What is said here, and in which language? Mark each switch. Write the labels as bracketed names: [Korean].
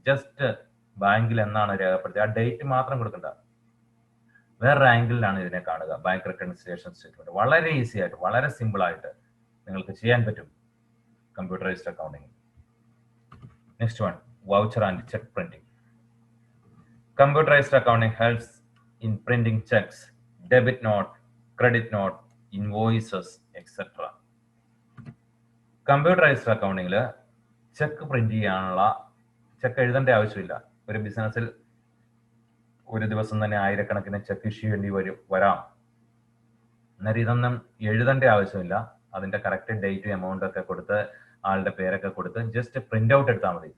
[Malayalam] Just ബാങ്കിൽ എന്നാണ് രേഖപ്പെടുത്തിയത് ആ ഡേറ്റ് മാത്രം കൊടുക്കണ്ട, വേറൊരു ആംഗിളിലാണ് ഇതിനെ കാണുക. ബാങ്ക് റെക്കൺസിലേഷൻ സ്റ്റേറ്റ്മെന്റ് വളരെ ഈസി ആയിട്ട്, വളരെ സിമ്പിൾ ആയിട്ട് നിങ്ങൾക്ക് ചെയ്യാൻ പറ്റും computerised accounting. [English] Next one, voucher and cheque printing. Computerized accounting helps in printing checks, debit note, credit note, invoices, etc. [Malayalam] Computerised അക്കൗണ്ടിങ്ങിൽ check print ചെയ്യാനുള്ള, ചെക്ക് എഴുതേണ്ട ആവശ്യമില്ല. ഒരു ബിസിനസ്സിൽ ഒരു ദിവസം തന്നെ ആയിരക്കണക്കിന് ചെക്ക് ഇഷ്യൂ ചെയ്യേണ്ടി വരാം. എന്നാൽ ഇതൊന്നും എഴുതേണ്ട ആവശ്യമില്ല. അതിന്റെ കറക്റ്റ് ഡേറ്റ്, എമൗണ്ട് ഒക്കെ കൊടുത്ത്, ആളുടെ പേരൊക്കെ കൊടുത്ത് ജസ്റ്റ് പ്രിന്റ് ഔട്ട് എടുത്താൽ മതി.